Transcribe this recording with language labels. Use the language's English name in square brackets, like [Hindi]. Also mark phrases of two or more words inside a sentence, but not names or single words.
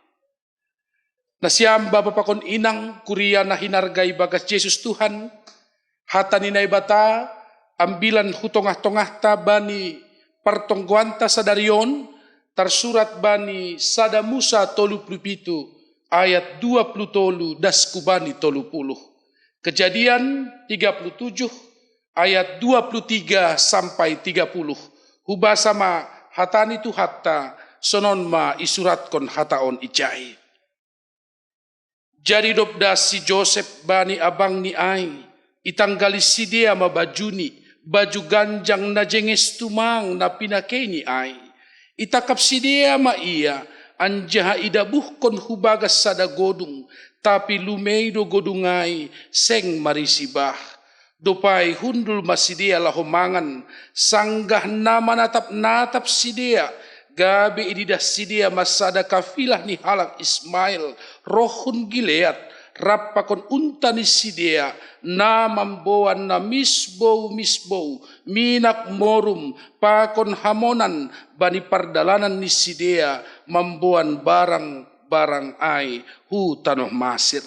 [Batak Simalungun] Nasiam bapa pakon inang kuria na hinargai bagas Yesus Tuhan, hata ninay bata, ambilan hutongah-tongah ta bani partongguanta sadarion, tersurat bani sada Musa 37 ayat 20 daskubani 30. [Indonesian] Kejadian 37 ayat 23 sampai 30. [Batak Simalungun] Hubah sama hatani tu hatta sonon ma isurat kon hataon ijai. Jadi dobda si Joseph bani abang ni ai, itanggali si dia mabajuni baju ganjang na jenges tumang na pinakeni ay. Itakap sidia maia, anjaha idabuhkon hubagas sada godung, tapi lumeido godungay seng marisibah. Dupay hundul masidia lahomangan, sanggah na manatap-natap sidia, gabi ididah sidia masada kafilah ni halak Ismail, rohun gileat, rapakon unta ni sidia, na mamboan na misbow, minak morum, pakon hamonan, bani pardalanan ni sidia, mamboan barang ay, hu tanoh masir.